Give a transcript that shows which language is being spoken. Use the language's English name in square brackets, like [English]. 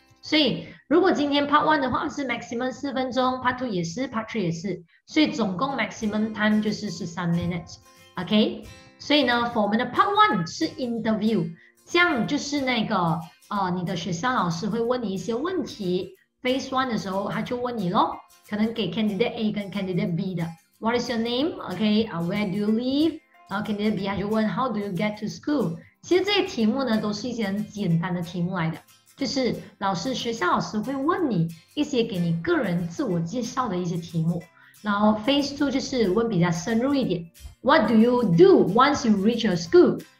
[Chinese] 所以，如果今天 Part 1的话是 maximum 4分钟 ，Part 2也是 ，Part 3也是，所以总共 maximum time 就是13 minutes，OK？、所以呢 for 我们的 Part 1是 interview， 这样就是那个你的学校老师会问你一些问题 ，Phase 1的时候他就问你咯，可能给 Candidate A 跟 Candidate B 的 ， [English] What is your name？ [Chinese] OK？ [English] Where do you live？ [Chinese] 然后 [English] Candidate B [Chinese] 他就问 [English] How do you get to school？ [Chinese] 其实这些题目呢都是一些很简单的题目来的。就是学校老师会问你一些给你个人自我介绍的一些题目，然后 Phase 2就是问比较深入一点 ， [English] What do you do once you reach your school?